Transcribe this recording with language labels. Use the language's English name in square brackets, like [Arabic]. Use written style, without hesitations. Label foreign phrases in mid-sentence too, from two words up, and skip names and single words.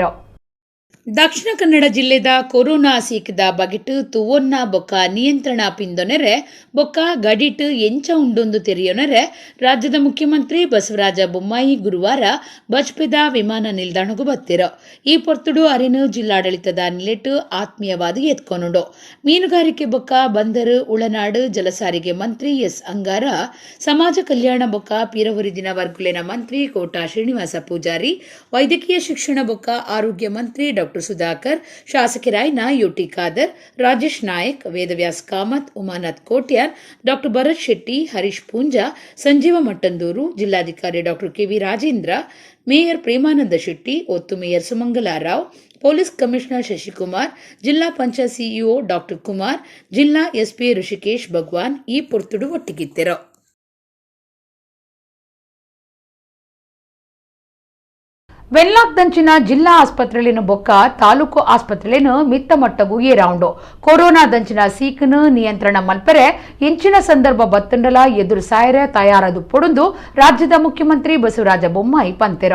[Tulu] ದಕ್ಷಿಣ ಕನ್ನಡ ಜಿಲ್ಲೆದ ಕೊರೋನಾ ಸೀಕದ ಬಗೆಟ್ ತುವೊನ್ನ ಬೊಕ್ಕ ನಿಯಂತ್ರಣ ಪಿಂದೊನೆರೆ ಬೊಕ್ಕ ಗಡಿಟ್ ಎಂಚ ಉಂಡೊಂದು ತೆರೆಯೊನೆರೆ ರಾಜ್ಯದ ಮುಖ್ಯಮಂತ್ರಿ ಬಸವರಾಜ ಬೊಮ್ಮಾಯಿ ಗುರುವಾರ ಬಜ್ಪೆದ ವಿಮಾನ ನಿಲ್ದಾಣಗೂ ಬತ್ತಿರ. ಈ ಪೊರ್ತುಡು ಅರಿನು ಜಿಲ್ಲಾಡಳಿತದ ನಿಲೆಟ್ ಆತ್ಮೀಯವಾದ ಎತ್ಕೊನುಂಡು. ಮೀನುಗಾರಿಕೆ ಬೊಕ್ಕ ಬಂದರು ಉಳನಾಡು ಜಲಸಾರಿಗೆ ಮಂತ್ರಿ ಎಸ್ ಅಂಗಾರ, ಸಮಾಜ ಕಲ್ಯಾಣ ಬೊಕ್ಕ ಪೀರವರಿದಿನ ವರ್ಗುಲೆನ ಮಂತ್ರಿ ಕೋಟಾ ಶ್ರೀನಿವಾಸ ಪೂಜಾರಿ, ವೈದ್ಯಕೀಯ ಶಿಕ್ಷಣ ಬೊಕ್ಕ ಆರೋಗ್ಯ ಮಂತ್ರಿ ಡಾಕ್ಟರ್ ಸುಧಾಕರ್, ಶಾಸಕರಾಯ್ನ ಯುಟಿ ಖಾದರ್, ರಾಜೇಶ್ ನಾಯಕ್, ವೇದವ್ಯಾಸ್ ಕಾಮತ್, ಉಮಾನಾಥ್ ಕೋಟ್ಯಾನ್, ಡಾಕ್ಟರ್ ಭರತ್ ಶೆಟ್ಟಿ, ಹರೀಶ್ ಪೂಂಜಾ, ಸಂಜೀವ ಮಟ್ಟಂದೂರು, ಜಿಲ್ಲಾಧಿಕಾರಿ ಡಾಕ್ಟರ್ ಕೆವಿ ರಾಜೇಂದ್ರ, ಮೇಯರ್ ಪ್ರೇಮಾನಂದ ಶೆಟ್ಟಿ, ಒತ್ತು ಮೇಯರ್ ಸುಮಂಗಲಾ ರಾವ್, ಪೊಲೀಸ್ ಕಮಿಷನರ್ ಶಶಿಕುಮಾರ್, ಜಿಲ್ಲಾ ಪಂಚಾಯತ್ ಸಿಇಒ ಡಾಕ್ಟರ್ ಕುಮಾರ್, ಜಿಲ್ಲಾ ಎಸ್ಪಿ ಋಷಿಕೇಶ್ ಭಗವಾನ್ ಈ ಪೊರ್ತುಡು ಒಟ್ಟಿಗಿತ್ತೆರು. ವೆನ್ಲಾಕ್ ದಂಚಿನ ಜಿಲ್ಲಾ ಆಸ್ಪತ್ರೆಲಿನ ಬೊಕ್ಕ ತಾಲೂಕು ಆಸ್ಪತ್ರೆಲಿನ ಮಿತ್ತ ಮಟ್ಟಗೂ ಏರಾಂಡು ಕೊರೋನಾ ದಂಚಿನ ಸೀಕನು ನಿಯಂತ್ರಣ ಮಲ್ಪರೆ ಇಂಚಿನ ಸಂದರ್ಭ ಬತ್ತಂಡಲ ಎದುರು ಸಾಯರೆ ತಯಾರದು ಪೊಡುಂದು ರಾಜ್ಯದ ಮುಖ್ಯಮಂತ್ರಿ ಬಸವರಾಜ ಬೊಮ್ಮಾಯಿ ಪಂತೆರ.